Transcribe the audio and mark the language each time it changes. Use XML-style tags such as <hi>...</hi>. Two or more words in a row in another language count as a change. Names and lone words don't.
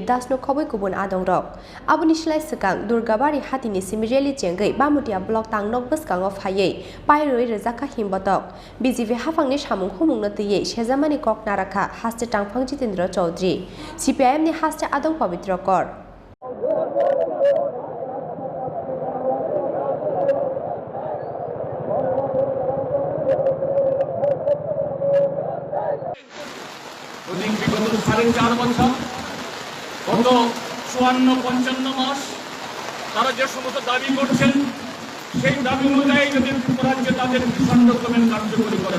<trp>Das no khoboi kubun adong rok aboni slai sekang Durgabari hatini simireli chengai Bamutia block tangnok boskango phayei pairoi rejaka himbatok BJP hafangni samung humung no teye sejamani kok narakha haste tangphang Jitendra Chaudhary CPIM ni haste adong Pavitra Kor</trp> <bn>বিগত 4.5 বছর গত 54-55 মাস তারা যে সমস্ত দাবি করছেন সেই দাবি অনুযায়ী যদি ত্রিপুরা রাজ্যে তাদের ভীষণ রকমের কার্যকরী করে</bn>